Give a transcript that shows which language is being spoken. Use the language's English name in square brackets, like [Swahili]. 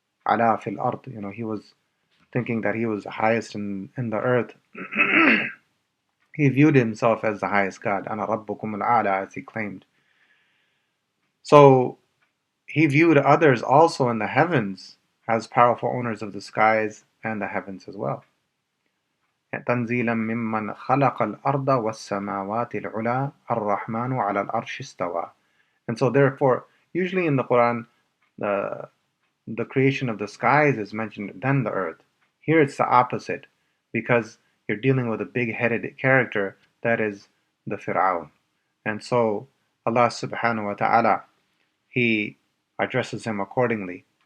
[Arabic] Ala fil ard, [English] he was thinking that he was the highest in the earth. He viewed himself as the highest God, [Arabic] Ana Rabbukum al-A'la, [English] as he claimed. So he viewed others also in the heavens as powerful owners of the skies and the heavens as well. [Arabic] تنزيلا ممن خلق الأرض والسماوات العلى الرحمن على العرش استوى. [English] And so therefore, usually in the Quran, the creation of the skies is mentioned, then the earth. Here it's the opposite, because you're dealing with a big-headed character, that is the Fir'aun. And so Allah subhanahu wa ta'ala, He addresses him accordingly.